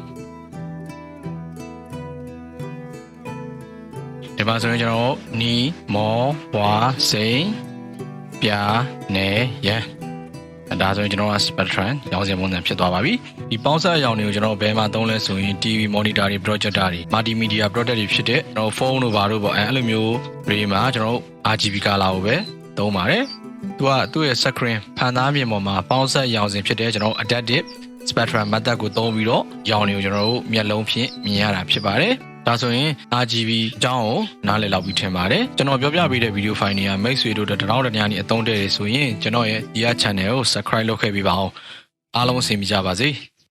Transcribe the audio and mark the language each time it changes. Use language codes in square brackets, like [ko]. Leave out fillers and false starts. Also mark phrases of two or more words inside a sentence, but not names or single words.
[my] ဒီမှာဆိုရင်ကျွန်တော်နီမောဝါစိန်ပြာနယ်ရန်ဒါဆိုရင်ကျွန်တော်က spectrum ရောင်စင်ပုံစံဖြစ်သွားပါပြီဒီပေါင်းစပ်ရောင်တွေကိုကျွန်တော် ဘယ်မှာသုံးလဲဆိုရင် [en] TV monitor [my] တွေ projector တွေ [en] multimedia product [my] တွေဖြစ်တဲ့ကျွန်တော်ဖုန်းတို့ဘာတို့ပေါ့အဲ့လိုမျိုးတွေမှာကျွန်တော် [en] RGB color [my] ကိုပဲသုံးပါတယ်သူ့ရဲ့ screen ဖန်သားပြင်ပေါ်မှာပေါင်းစပ်ရောင်စင်ဖြစ်တဲ့ကျွန်တော် [en] adaptive spectrum method [my] ကိုသုံးပြီးတော့ရောင်တွေကိုကျွန်တော်တို့မျက်လုံးဖြင့်မြင်ရတာဖြစ်ပါတယ်ဒါဆိုရင် RGB အကြောင်းကိုနားလည်လောက်ပြီးထင်ပါတယ်ကျွန်တော်ပြောပြပေးတဲ့ [en] video file [my] တွေကမိတ်ဆွေတို့တထောင်တညာနေအသုံးတည့်ရဆိုရင်ကျွန်တော်ရဲ့ဒီ channel ကို subscribe လုပ်ခဲ့ပေးပါအောင်အားလုံးအဆင်ပြေကြပါစေ